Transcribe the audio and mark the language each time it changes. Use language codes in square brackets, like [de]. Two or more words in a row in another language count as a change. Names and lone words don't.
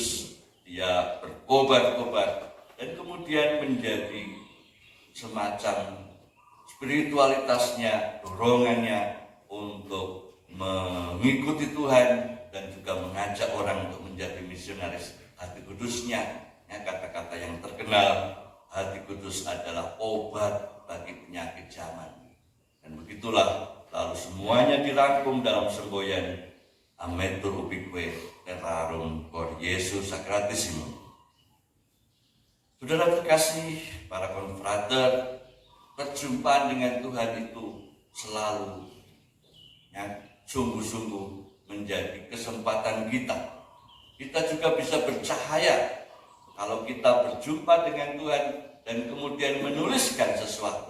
[id] Dia berkobar-kobar dan kemudian menjadi semacam spiritualitasnya, dorongannya untuk mengikuti Tuhan dan juga mengajak orang untuk menjadi misionaris hati kudusnya. Ya, kata-kata yang terkenal, hati kudus adalah obat bagi penyakit zaman. Dan begitulah lalu semuanya dirangkum dalam semboyan [la] Ametur ubique terrarum cor Jesu sacratissimum. [id] Saudara terkasih, para konfrater, perjumpaan dengan Tuhan itu selalu, ya, sungguh-sungguh menjadi kesempatan kita. Kita juga bisa bercahaya kalau kita berjumpa dengan Tuhan dan kemudian menuliskan sesuatu.